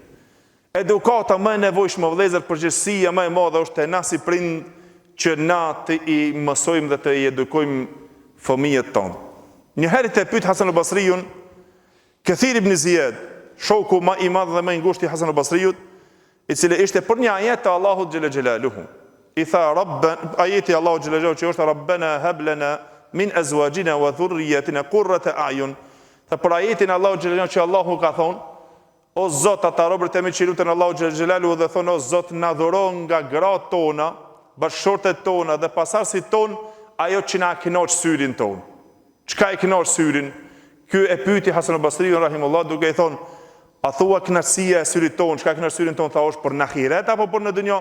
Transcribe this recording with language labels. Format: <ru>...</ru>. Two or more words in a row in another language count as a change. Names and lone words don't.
<sq>Edukata më e nevojshme, vëllezër, përgjegjësia më e madhe është e na si prind që na të i mësojmë dhe të i edukojmë fëmijët tonë. Njëherë të pyet Hasan al-Basriun, Kathir ibn Ziyad, shoku më i madh dhe më i ngushtë i Hasan al-Basriut, i cili ishte për një ajet të Allahut</sq> <ar>جل جلاله.</ar> <sq>I tha ajeti Allahut</sq> <ar>جل جلاله</ar> <sq>që është</sq> <ar>ربنا هب لنا من أزواجنا وذرياتنا قرة أعين.</ar> <sq>Tha për ajetin Allahut</sq> <ar>جل جلاله</ar> <sq>që Allahu ka thonë: o Zot, ata robërit e mi që lutën Allahu</sq> <ar>جل جلاله</ar> <sq>dhe thonë: o Zot, na dhuro nga gratë tona, bashkëshortet tona dhe pasardhësit ton ajo që na kënaq syrin ton. Çka e kënaq syrin? Ky e pyeti Hasan al-Basriun rahimullah duke i thonë: a thua kënaqësia e syrit ton, çka kënaq syrin ton, tha është për në ahiret apo për në dunjë?</sq>